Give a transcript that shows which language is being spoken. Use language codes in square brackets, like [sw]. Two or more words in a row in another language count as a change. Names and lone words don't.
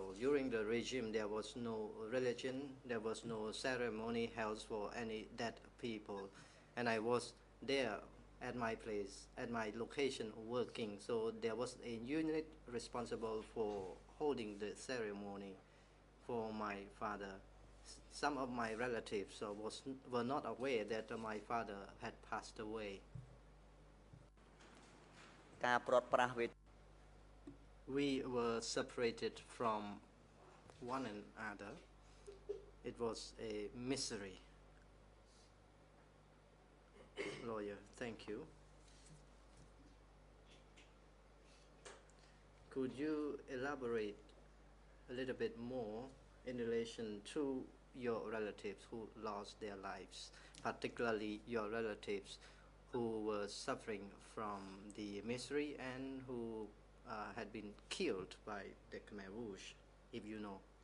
[en] During the regime, there was no religion, there was no ceremony held for any dead people, and I was there at my place, at my location working, so there was a unit responsible for holding the ceremony for my father. some of my relatives were not aware that my father had passed away. [km] ការព្រាត់ប្រាសវេទ [en] We were separated from one another. It was a misery. Lawyer, thank you. Could you elaborate a little bit more in relation to your relatives who lost their lives, particularly your relatives who were suffering from the misery and who had been killed by the Khmer Rouge, if you know?